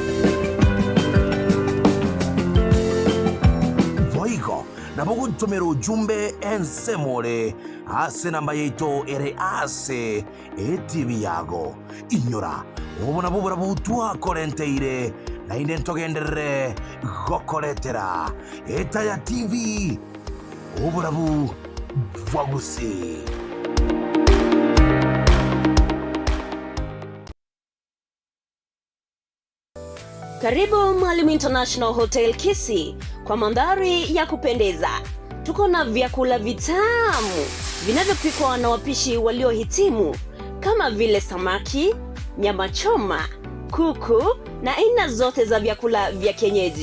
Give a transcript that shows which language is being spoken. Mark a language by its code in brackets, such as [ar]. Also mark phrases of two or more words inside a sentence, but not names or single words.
[guz] Voigo na bugutumira ujumbe ensemole ase namba yeito ere ase TV yago inyora obona bubura butua korenteire na inde ntogendere gokoretera eta ya TV oburabu Wagusi. [sw] Karibu Mwalimu International Hotel Kisii kwa mandhari ya kupendeza. Tuko na vyakula vitamu vinavyopikwa na wapishi waliohitimu kama vile samaki, nyama choma, kuku na aina zote za vyakula vya kienyeji.